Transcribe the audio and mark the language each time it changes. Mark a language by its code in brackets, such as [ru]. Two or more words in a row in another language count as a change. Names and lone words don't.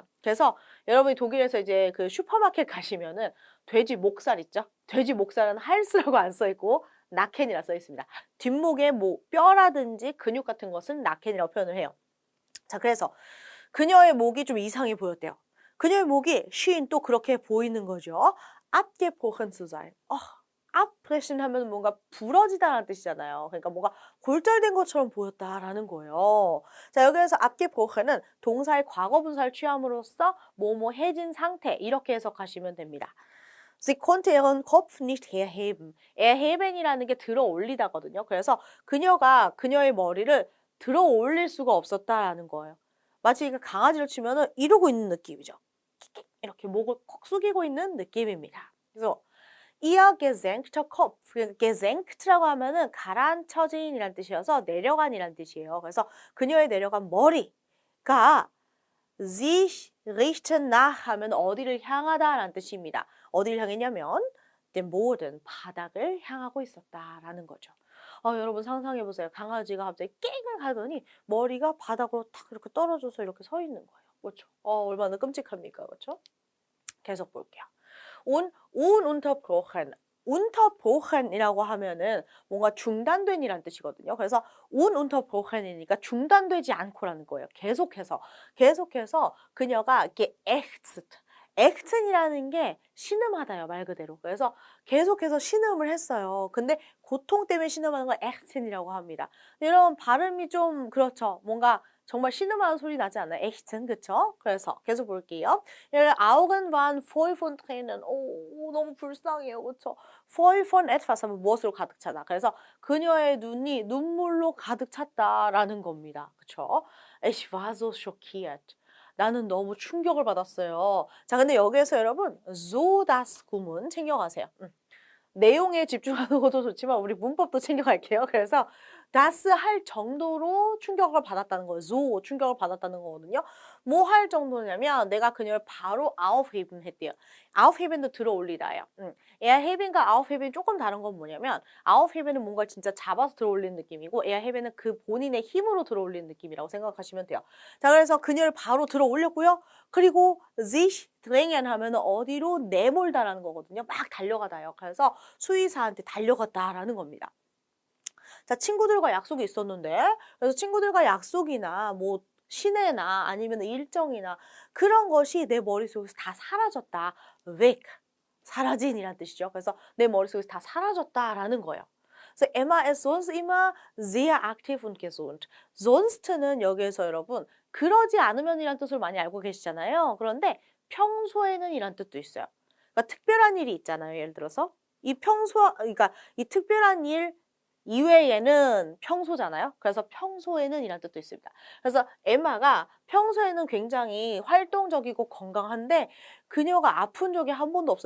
[ko] 그래서 여러분이 독일에서 이제 그 슈퍼마켓 가시면은 돼지 목살 있죠? 돼지 목살은 할스라고 안 써 있고 나켄이라 써 있습니다. 뒷목의 뼈라든지 근육 같은 것은 나켄이라고 표현을 해요. 자, 그래서 그녀의 목이 좀 이상해 보였대요. 그녀의 목이 schien 또 그렇게 보이는 거죠. [de] abgebrochen zu sein. [ko] abbrechen 하면 뭔가 부러지다라는 뜻이잖아요. 그러니까 뭔가 골절된 것처럼 보였다라는 거예요. 자, 여기에서 abgebrochen은 동사의 과거 분사를 취함으로써 뭐뭐해진 상태 이렇게 해석하시면 됩니다. [de] Sie konnte ihren Kopf nicht erheben. [ko] erheben이라는 게 들어 올리다거든요. 그래서 그녀가 그녀의 머리를 들어 올릴 수가 없었다라는 거예요. 마치 강아지를 치면은 이러고 있는 느낌이죠. 이렇게 목을 콕 숙이고 있는 느낌입니다. [de] 그래서 ihr gesenkter Kopf, [ko] gesenk트라고 하면은 가라앉혀진이란 뜻이어서 내려간이란 뜻이에요. 그래서 그녀의 내려간 머리가 [de] sich richten nach [ko] 하면 어디를 향하다라는 뜻입니다. 어디를 향했냐면 [de] den Boden, [ko] 바닥을 향하고 있었다라는 거죠. 여러분 상상해 보세요. 강아지가 갑자기 깽을 하더니 머리가 바닥으로 탁 이렇게 떨어져서 이렇게 서 있는 거예요. 그렇죠? 얼마나 끔찍합니까? 그렇죠? 계속 볼게요. ununterbrochen. unterbrochen이라고 하면은 뭔가 중단된이란 뜻이거든요. 그래서 ununterbrochen이니까 중단되지 않고라는 거예요. 계속해서 그녀가 이렇게 ächzt. 애크튼이라는 게 신음하다요, 말 그대로. 그래서 계속해서 신음을 했어요. 근데 고통 때문에 신음하는 걸 애크튼이라고 합니다. 여러분 발음이 좀 그렇죠. 뭔가 정말 신음하는 소리 나지 않아요? 애크튼, 그쵸? 그래서 계속 볼게요. [de] Augen waren voll von Tränen. [ko] 너무 불쌍해요, 그쵸? [de] voll von etwas [ko] 하면 무엇으로 가득 차다. 그래서 그녀의 눈이 눈물로 가득 찼다라는 겁니다. 그쵸? [de] Ich war so schockiert. [ko] 나는 너무 충격을 받았어요. 자, 근데 여기에서 여러분 [de] so das [ko] 구문 챙겨가세요. 내용에 집중하는 것도 좋지만 우리 문법도 챙겨갈게요. 그래서 das 할 정도로 충격을 받았다는 거예요. so 충격을 받았다는 거거든요. 뭐 할 정도냐면 내가 그녀를 바로 aufheben 했대요. aufheben도 들어 올리다예요. erheben과 aufheben 조금 다른 건 뭐냐면 aufheben은 뭔가 진짜 잡아서 들어 올리는 느낌이고 erheben은 그 본인의 힘으로 들어 올리는 느낌이라고 생각하시면 돼요. 자, 그래서 그녀를 바로 들어 올렸고요. 그리고 [de] sich drängen [ko] 하면 어디로 내몰다라는 거거든요. 막 달려가다요. 그래서 수의사한테 달려갔다라는 겁니다. 자, 친구들과 약속이 있었는데 그래서 친구들과 약속이나 뭐 시내나 아니면 일정이나 그런 것이 내 머릿속에서 다 사라졌다. weg, 사라진이란 뜻이죠. 그래서 내 머릿속에서 다 사라졌다라는 거예요. [de] 그래서 Emma ist sonst immer sehr aktiv und gesund. [ko] sonst는 여기에서 여러분 그러지 않으면이란 뜻을 많이 알고 계시잖아요. 그런데 평소에는 이란 뜻도 있어요. 그러니까 특별한 일이 있잖아요. 예를 들어서 그러니까 이 특별한 일 이외에는 평소잖아요. 그래서 평소에는 이란 뜻도 있습니다. 그래서 에마가 평소에는 굉장히 활동적이고 건강한데 그녀가 아픈 적이 한 번도 없어요.